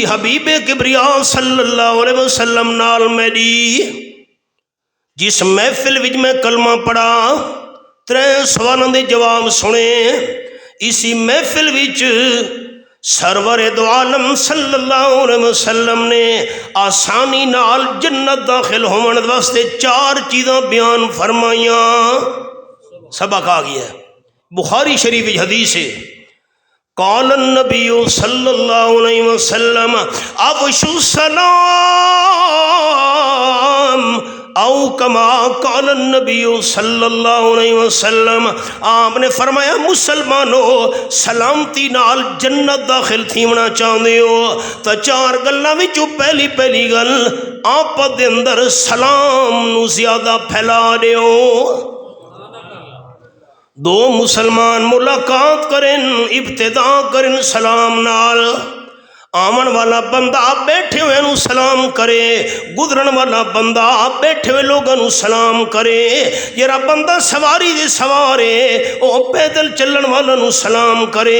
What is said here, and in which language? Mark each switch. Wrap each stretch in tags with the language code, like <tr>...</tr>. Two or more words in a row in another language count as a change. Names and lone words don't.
<pa>حبیب کبریا</pa> <ar>صلی اللہ علیہ وسلم</ar> <pa>نال میری، جس محفل وچ میں کلمہ پڑھا 3 سوالاں دے جواب سنے، اسی محفل وچ سرور دو عالم</pa> <ar>صلی اللہ علیہ وسلم</ar> <pa>نے آسانی نال جنت داخل ہون واسطے 4 چیزاں بیان فرمائیاں۔</pa> <ur>سبق آ گیا ہے، بخاری شریف حدیث ہے،</ur> <ar>قال النبی صلی اللہ علیہ وسلم افشوا السلام او کما قال النبی صلی اللہ علیہ وسلم،</ar> <pa>آپ نے فرمایا مسلمانو سلامتی نال جنت داخل تھیونا چاہتے ہو تو 4 گلاں وچوں پہلی گل آپ دے اندر سلام نو زیادہ پھیلا دیو۔ 2 مسلمان ملاقات کرن، ابتدا کرن سلام نال، آمن والا بندہ بیٹھے ہوئے نو سلام کرے، گزرن والا بندہ بیٹھے ہوئے لوگوں نو سلام کرے، جڑا بندہ سواری دے سوارے او پیدل چلن والا نو سلام کرے۔</pa>